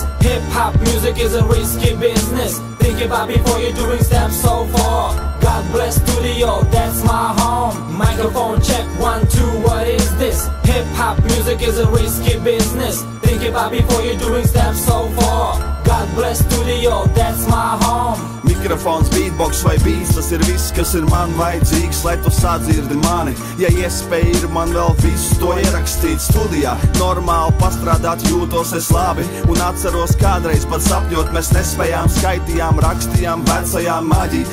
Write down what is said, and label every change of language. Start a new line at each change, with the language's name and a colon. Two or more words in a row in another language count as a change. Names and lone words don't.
English: Hip-hop music is a risky business. Think about before you're doing steps so far. God bless studio, that's my home. Microphone check, 1, 2, what is this? Hip-hop music is a risky business. Think about before you're doing steps so far. God bless studio, that's my home.
Latvian: Mikrofons, beatbox vai beats, tas ir viss, kas ir man vajadzīgs, lai tu sadzirdi mani. Ja iespēja ir man vēl visu to ierakstīt studijā, normāli pastrādāt jūtos es labi. Un atceros kādreiz pat sapņot, mēs nespējām, skaitījām, rakstījām vecajām maģiju.